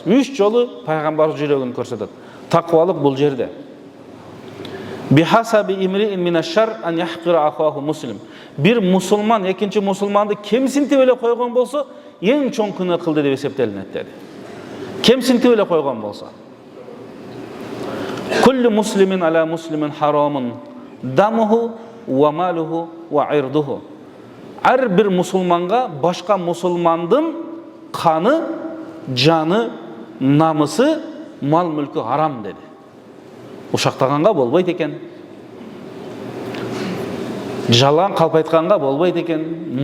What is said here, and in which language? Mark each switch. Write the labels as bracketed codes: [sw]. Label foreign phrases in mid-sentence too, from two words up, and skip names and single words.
[ky] 3 жолу пайгамбарыбыз жүрөгүн көрсөтөт. Таквалык бул жерде. [ar] "بحسب امرئ من الشر أن يحقر أخاه المسلم", [ky] бир мусулман экинчи мусулманды кемсинтип эле койгон болсо, эң чоң күнөө кылды деп эсептелинет деди. Кемсинтип эле койгон болсо. [ar] "كل مسلم على مسلم حرام دمه وماله وعرضه", [ky] ар бир мусулманга башка мусулмандын каны, жаны, намысы, мал мүлкү харам деди. Ушактаганга болбойт экен. Жалаң калп айтканга болбойт экен.